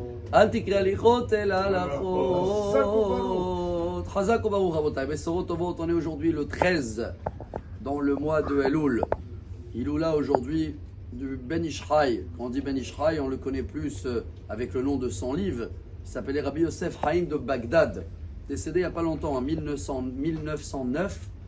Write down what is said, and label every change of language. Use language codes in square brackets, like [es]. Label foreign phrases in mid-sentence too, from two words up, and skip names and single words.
[he] אל תקרא הליכות אלא הלכות. חזק וברוך רבותי. בשורות טובות, [fr] on est aujourd'hui le 13 dans le mois de Elul. Iloula aujourd'hui du Ben Ishraï. Quand on dit Ben Ishraï, on le connaît plus avec le nom de son livre. Il s'appelait Rabbi Yosef Haïm de Bagdad. Décédé il n'y a pas longtemps, en 1909.